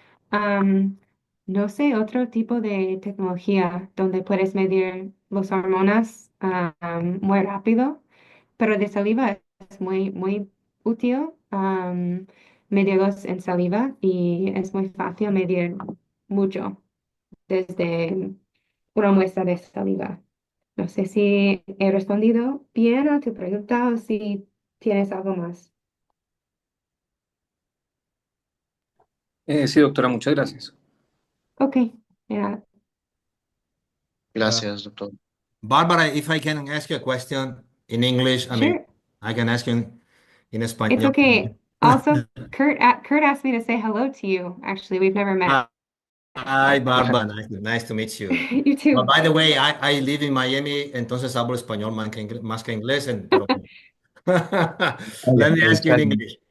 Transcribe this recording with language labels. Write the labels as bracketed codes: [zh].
[es] Am, no sé, otro tipo de tecnología donde puedes medir las hormonas muy rápido, pero de saliva es muy, muy útil medirlos en saliva y es muy fácil medir mucho desde una muestra de saliva. No sé si he respondido bien a tu pregunta o si tienes algo más. Sí, doctora, muchas gracias. [en] Okay, yeah. [es] Gracias, doctor. [en] Barbara, if I can ask you a question in English, I mean, Sure. I can ask you in It's [es] Español. [en] okay. Also, Kurt asked me to say hello to you. Actually, we've never met. Hi, Barbara. Nice to meet you. You too. By the way, I live in Miami, [es] entonces hablo español más que inglés, [en] pero let me ask you in English.